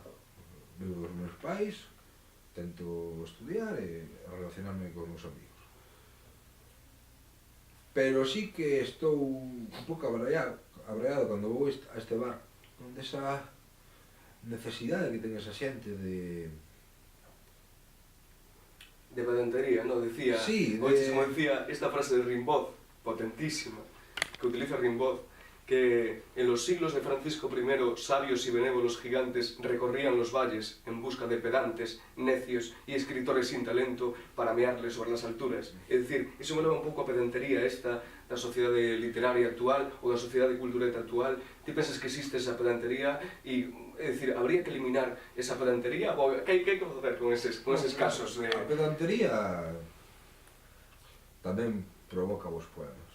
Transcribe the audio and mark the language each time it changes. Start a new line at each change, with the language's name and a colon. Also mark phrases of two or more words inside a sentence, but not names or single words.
Galician: Vivo dos meus pais, tento estudiar e relacionarme con os meus amigos. Pero sí que estou un pouco abraiado cando vou a este bar, onde esa necesidade que ten esa xente de de pedantería,
Spanish: ¿no? Decía, Sí, como decía esta frase de Rimbaud, potentísima, que utiliza Rimbaud, que en los siglos de Francisco I, sabios y benévolos gigantes recorrían los valles en busca de pedantes, necios y escritores sin talento para mearles sobre las alturas. Es decir,
Galician: iso me leva un pouco a pedantería esta da sociedade literaria actual ou da sociedade cultureta actual. Ti pensas que existe esa pedantería e, é dicir, habría que eliminar esa pedantería ou que hai que facer con eses casos de... A pedantería tamén provoca vos poemas.